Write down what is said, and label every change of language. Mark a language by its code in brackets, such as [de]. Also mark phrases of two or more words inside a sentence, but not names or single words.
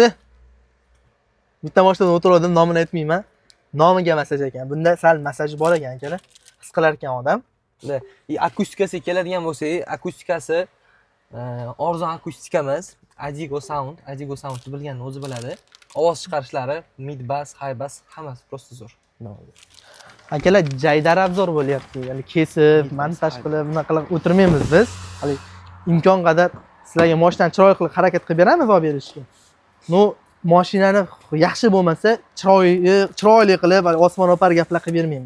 [uz] Bitta mashinadan o'tirdim, nomini aytmayman. Nomiga masaj ekan. Bunda sal masaj bor ekan akalar. His qilar ekan odam. Akustikasi keladigan bo'lsa, akustikasi arzon akustika emas. Adigo Sound bilganini o'zi biladi. Ovoz chiqarishlari, [en] mid bass, high bass [uz] hammasi prosta zo'r. Akalar, jaydar obzor bo'lyapti. Ya'ni kesib, montaj qilib, bunaqa qilib o'tirmaymiz biz. Hali imkon qadar sizlarga mashinani chiroyli qilib harakat qilib beramiz olib berishga. No, mashinani yaxshi bo'lmasa, chiroyli qilib, osmon opar gaplar qilib bermaymiz.